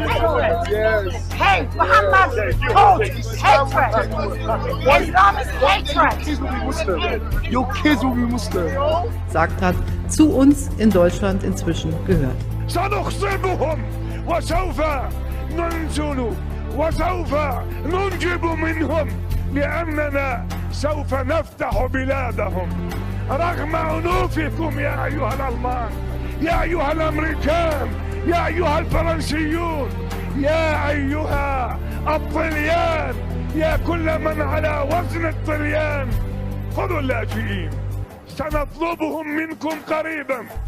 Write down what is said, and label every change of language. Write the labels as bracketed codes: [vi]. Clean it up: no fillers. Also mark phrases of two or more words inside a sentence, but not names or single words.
[en] Yes. Hey, Muhammad taught hatred. Islam is hatred. Your kids will be Muslim. [de] Sagt hat, zu uns in Deutschland inzwischen gehört. [ar] سنخصمهم وسوف ننزل وسوف ننجب منهم لأننا سوف نفتح بلادهم رغم أنوفكم يا أيها الألمان، يا أيها الأمريكان، يا أيها الفرنسيون، يا أيها الطليان، يا كل من على وزن الطليان، خذوا اللاجئين سنطلبهم منكم قريبا.